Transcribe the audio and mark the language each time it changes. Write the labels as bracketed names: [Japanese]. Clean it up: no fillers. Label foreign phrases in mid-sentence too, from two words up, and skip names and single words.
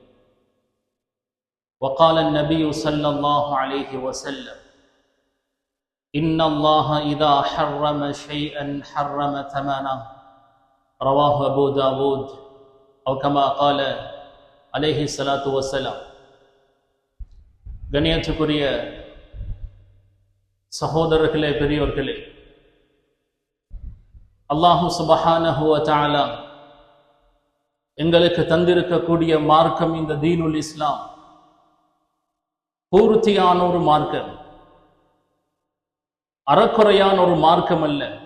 [Arabic] وقال النبي صلى الله عليه وسلم: إن الله إذا حرم شيئا حرم ثمنه. رواه أبو داود أو كما قال عليه الصلاة والسلام. [Tamil] கண்ணியத்துக்குரிய சகோதரர்களே, பெரியோர்களே, அல்லாஹு [Arabic] سبحانه وتعالى [Tamil] எங்களுக்கு தந்திருக்கக்கூடிய மார்க்கம் இந்த [Arabic] دين الإسلام [Tamil] பூர்த்தியான ஒரு மார்க்கம், அறக்குறையான ஒரு மார்க்கம் அல்ல.